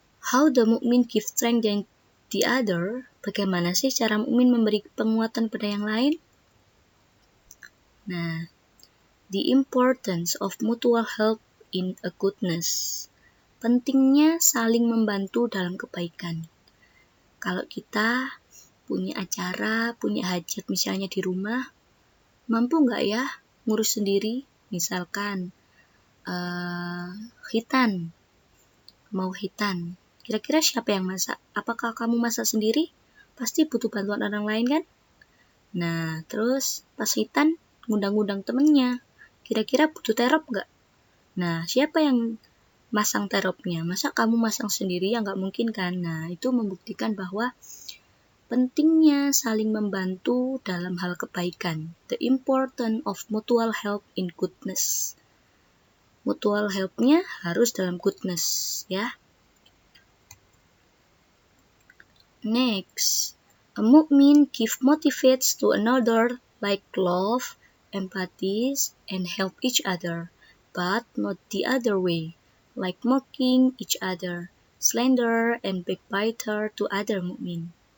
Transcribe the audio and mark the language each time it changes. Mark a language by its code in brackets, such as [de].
[en] How the mukmin give strength than the other? [id] Bagaimana sih cara mukmin memberi penguatan pada yang lain? [en] Nah, the importance of mutual help in a goodness. [id] Pentingnya saling membantu dalam kebaikan. Kalau kita punya acara, punya hajat misalnya di rumah, mampu nggak ya ngurus sendiri? Misalkan khitan, mau khitan. Kira-kira siapa yang masak? Apakah kamu masak sendiri? Pasti butuh bantuan orang lain kan? Nah, terus pas khitan ngundang-ngundang temennya. Kira-kira butuh terop nggak? Nah, siapa yang masang teropnya? Masa kamu masang sendiri? Ya nggak mungkin kan? Nah, itu membuktikan bahwa pentingnya saling membantu dalam hal kebaikan. [en] The importance of mutual help in goodness. [id] Mutual help-nya harus dalam goodness, ya. [en] Next, a mu'min give motivates to another like love, empathy, and help each other, but not the other way, like mocking each other, slander, and backbiter to other mu'min.